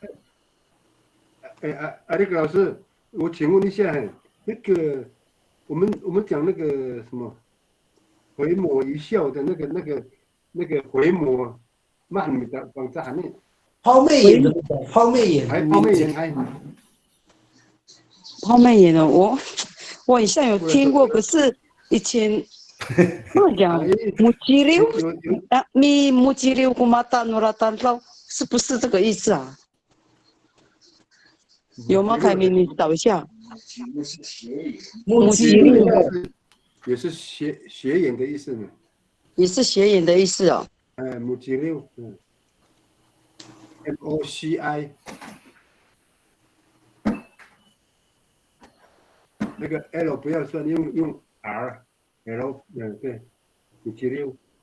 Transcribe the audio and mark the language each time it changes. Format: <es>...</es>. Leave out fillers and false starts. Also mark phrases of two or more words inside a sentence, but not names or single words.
<zh>那个老师，我请问一下，那个我们讲那个什么回眸一笑的那个回眸，慢你的往这下面。抛媚眼怎么讲？抛媚眼，抛媚眼，抛媚眼哦，我好像有听过，可是以前怎么讲 ？</zh> <ami>mujiliu mi mujiliu kumata nuratan lau</ami> <zh>是不是这个意思啊？有吗？凯明，你找一下。 mujiliu 也是斜眼的意思呢。也是斜眼的意思哦。 mujiliu MOCI 那个 L 不要算，用 R。L 对，56。</zh>